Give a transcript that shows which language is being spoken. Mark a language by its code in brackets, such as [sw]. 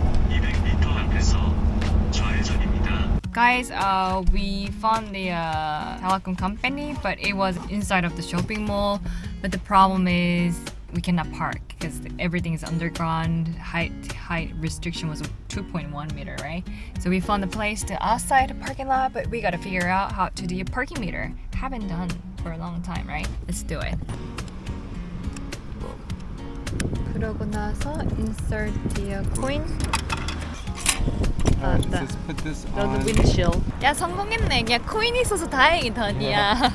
[ko] 200m 앞에서 좌회전입니다. [en] Guys, we found the telecom company, but it was inside of the shopping mall. But the problem is we cannot park because everything is underground. Height restriction was 2.1 meter, right? So we found a place to outside the parking lot, but we gotta figure out how to do a parking meter. Haven't done for a long time, right? Let's do it. [ko] 그러고 나서 [en] insert the coin. Let's put this on. windshield. [ko] 야 성공했네. 그냥 코인이 있어서 다행이다, 언니야.